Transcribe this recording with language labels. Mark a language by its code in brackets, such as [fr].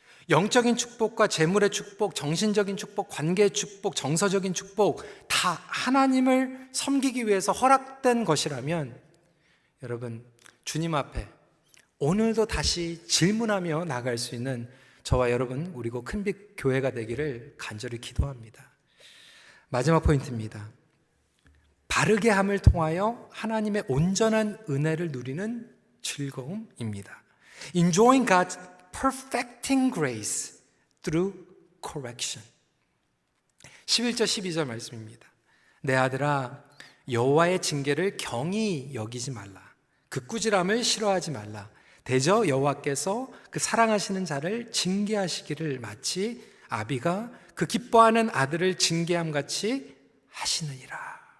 [ko] 영적인 축복과 재물의 축복, 정신적인 축복, 관계의 축복, 정서적인 축복, 다 하나님을 섬기기 위해서 허락된 것이라면, 여러분, 주님 앞에 오늘도 다시 질문하며 나갈 수 있는 저와 여러분, 우리고 큰빛 교회가 되기를 간절히 기도합니다. 마지막 포인트입니다. 바르게 함을 통하여 하나님의 온전한 은혜를 누리는 즐거움입니다. [en] Enjoying God's perfecting grace through correction. [ko] 11절 12절 말씀입니다. 내 아들아, 여호와의 징계를 경히 여기지 말라. 그 꾸지람을 싫어하지 말라. 대저 여호와께서 그 사랑하시는 자를 징계하시기를 마치 아비가 그 기뻐하는 아들을 징계함 같이 하시느니라.